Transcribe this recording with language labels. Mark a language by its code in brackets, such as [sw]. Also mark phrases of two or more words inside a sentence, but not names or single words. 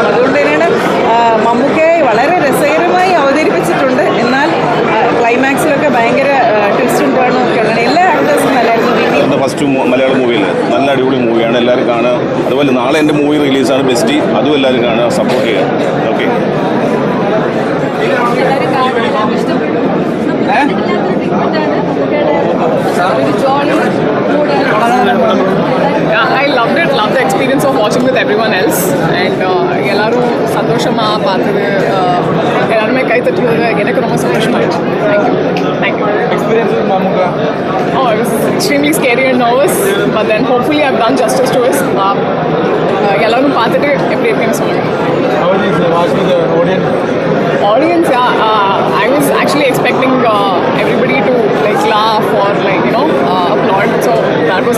[ml] അതുകൊണ്ട് തന്നെയാണ് മമ്മൂക്കയെ വളരെ രസകരമായി അവതരിപ്പിച്ചിട്ടുണ്ട്. എന്നാൽ ക്ലൈമാക്സിലൊക്കെ ഭയങ്കര ട്വിസ്റ്റും ടേണും ഒക്കെ ഉണ്ട്. എല്ലാ ആക്ടേഴ്സും നല്ലായിരുന്നു. ഫസ്റ്റ് മലയാള മൂവിയിൽ നല്ല അടിപൊളി മൂവിയാണ്, എല്ലാവരും കാണുക. അതുപോലെ നാളെ എൻ്റെ മൂവി റിലീസാണ് ബെസ്റ്റ്, അതും എല്ലാവരും കാണുക, സപ്പോർട്ട് ചെയ്യുക. ഓക്കെ. [en] I loved it. Loved the experience of watching with everyone else. [ta] And எல்லாரு சந்தோஷமா பாத்துடு எல்லாருமே கை தட்டுடு எனக்கு ரொம்ப சந்தோஷமாயிச்சு. [en] Thank you. experience with Mamuka? Oh, it was extremely scary and nervous, but then hopefully I've done justice to it. [ta] எல்லாரு பாத்துடு எப்படி இருக்குன்னு சொல்லுங்க. [en] How did you watch with the Audience, yeah, I was actually expecting everybody to like laugh or like applaud. So that was